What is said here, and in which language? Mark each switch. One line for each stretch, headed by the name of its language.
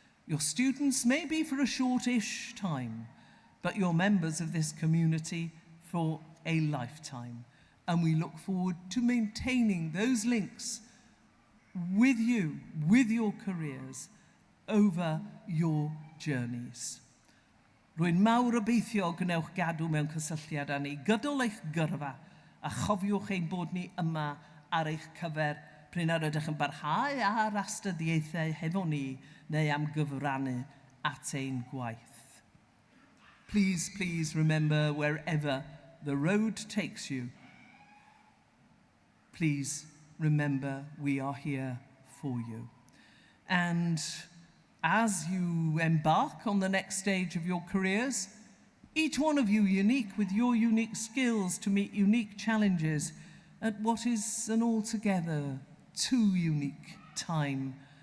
English: Your students may be for a shortish time, but you're members of this community for a lifetime. And we look forward to maintaining those links with you, with your careers, over your journeys.
Welsh: Rwy'n mawr obeithio gnewch gadw mewn cysylltiad â ni gydol eich gyrfa a chofiwch ein bod ni yma ar eich cyfer pryn ar ydych yn barhau ar astudiaethau hefo ni neu am gyfrannu at ein gwaith.
English: Please, please remember wherever the road takes you, please remember we are here for you. And as you embark on the next stage of your careers, each one of you unique with your unique skills to meet unique challenges at what is an altogether too unique time.